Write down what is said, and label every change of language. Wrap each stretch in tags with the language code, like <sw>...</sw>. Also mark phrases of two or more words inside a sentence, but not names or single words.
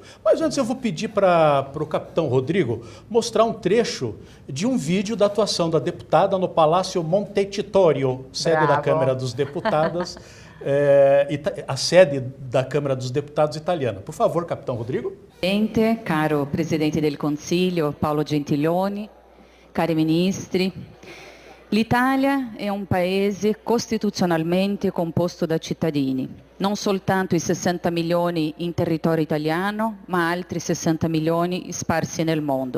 <pt>Mas antes eu vou pedir para o capitão Rodrigo mostrar um trecho de um vídeo da atuação da deputada no Palácio Montecitorio, sede da Câmara dos Deputados, a sede da Câmara dos Deputados italiana. Por favor, capitão Rodrigo.</pt> <it>Presidente, caro Presidente del Consiglio Paolo Gentiloni, cari ministri, l'Italia è un paese costituzionalmente composto da cittadini, non soltanto i 60 milioni in territorio italiano, ma altri 60 milioni sparsi nel mondo.</it>